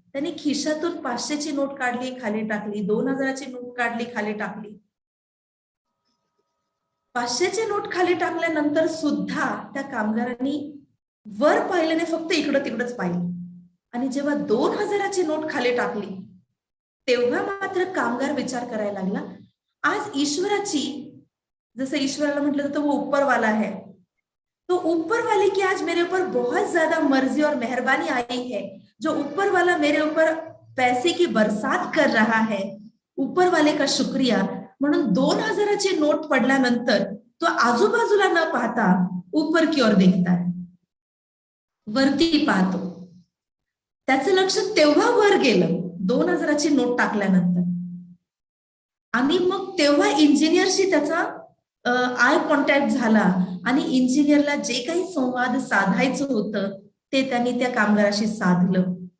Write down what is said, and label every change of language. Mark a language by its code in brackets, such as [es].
[mr] त्याने खिशातून 500ची नोट काढली, खाली टाकली, 2000ची नोट काढली, खाली टाकली. 500ची नोट खाली टाकल्यानंतर सुद्धा त्या कामगारांनी वर पाहिलं नाही, फक्त इकडं तिकडंच पाहिलं. आणि जेव्हा 2000ची नोट खाली टाकली, तेव्हा मात्र कामगार विचार करायला लागला, आज ईश्वराची, जैसे ईश्वराला म्हटलं जातं [hi] वो ऊपर वाला है, तो ऊपर वाले की आज मेरे ऊपर बहुत ज्यादा मर्जी और मेहरबानी आई है, जो ऊपर वाला मेरे ऊपर पैसे की बरसात कर रहा है, ऊपर वाले का शुक्रिया. [mr] म्हणून 2000ची नोट पडल्यानंतर तो आजूबाजूला न पाहता [hi] ऊपर की ओर देखता है, [mr] वरती पाहतो. त्याचं लक्ष तेव्हा वर गेलं 2000ची नोट टाकल्यानंतर, आणि मग तेव्हा इंजिनियरशी त्याचा आय कॉन्टॅक्ट झाला आणि इंजिनियरला जे काही संवाद साधायचं होतं ते त्यांनी त्या कामगाराशी साधलं.